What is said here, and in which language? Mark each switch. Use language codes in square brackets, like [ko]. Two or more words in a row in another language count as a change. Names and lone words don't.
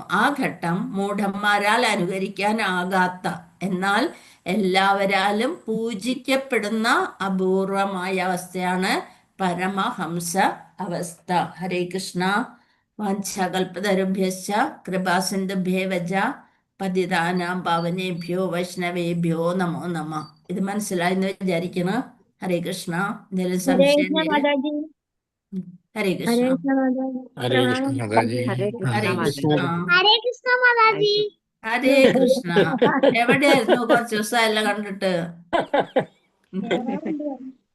[ml] ആ ഘട്ടം മൂഢന്മാരാൽ അനുകരിക്കാനാകാത്ത എന്നാൽ എല്ലാവരാലും പൂജിക്കപ്പെടുന്ന അപൂർവമായ അവസ്ഥയാണ് പരമഹംസ അവസ്ഥ. [sa] ഹരേ കൃഷ്ണ. വാഞ്ചാകൽപതരുഭ്യശ്ച കൃപാസിന്ധുഭ്യേവച പതിതാനാം പാവനേഭ്യോ വൈഷ്ണവേഭ്യോ നമോ നമഃ. [ml] ഇത് മനസ്സിലായെന്ന് വിചാരിക്കുന്നു. [sa] ഹരേ കൃഷ്ണ. [ml] എന്തെങ്കിലും സംശയം ഉണ്ടെങ്കിൽ? [sa] ഹരേ കൃഷ്ണ. ഹരേ കൃഷ്ണ മാതാജി. ഹരേ ഹരേ കൃഷ്ണ കൃഷ്ണ. മാതാജി. ഹരേ കൃഷ്ണ. [ml] എവിടെയായിരുന്നു കുറച്ച് ദിവസമായല്ലോ കണ്ടിട്ട്?